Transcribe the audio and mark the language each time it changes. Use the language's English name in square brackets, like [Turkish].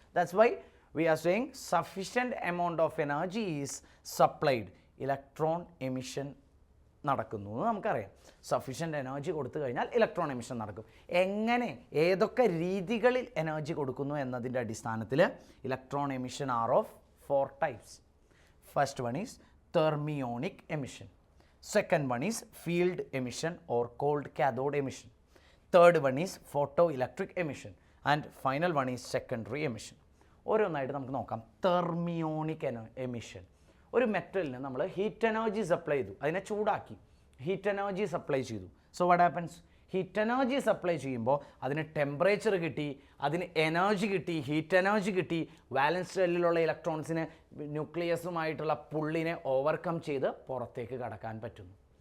[English] That's why we are saying sufficient amount of energy is supplied. [Malayalam] Electron emission നടക്കുന്നു എന്ന് നമുക്കറിയാം. Sufficient energy കൊടുത്തു കഴിഞ്ഞാൽ ഇലക്ട്രോൺ എമിഷൻ നടക്കും. എങ്ങനെ, ഏതൊക്കെ രീതികളിൽ എനർജി കൊടുക്കുന്നു എന്നതിൻ്റെ അടിസ്ഥാനത്തിൽ electron emission [English] Are of 4 types. First one is thermionic emission. Second one is field emission or cold cathode emission. third one is photoelectric emission, and final one is secondary emission. [Malayalam] ഓരോന്നായിട്ട് നമുക്ക് നോക്കാം. Thermionic emission. ഒരു മെറ്റലിന് നമ്മൾ heat energy supply ചെയ്തു, അതിനെ ചൂടാക്കി heat energy supply ചെയ്തു. [English] So what happens? [Malayalam] Heat energy supply ചെയ്യുമ്പോൾ അതിന് ടെമ്പറേച്ചർ കിട്ടി, അതിന് എനർജി കിട്ടി, ഹീറ്റ് എനർജി കിട്ടി. വാലൻസ് ഷെല്ലിലുള്ള ഇലക്ട്രോൺസിന് ന്യൂക്ലിയസുമായിട്ടുള്ള പുള്ളിനെ ഓവർകം ചെയ്ത് പുറത്തേക്ക് കടക്കാൻ പറ്റുന്നു.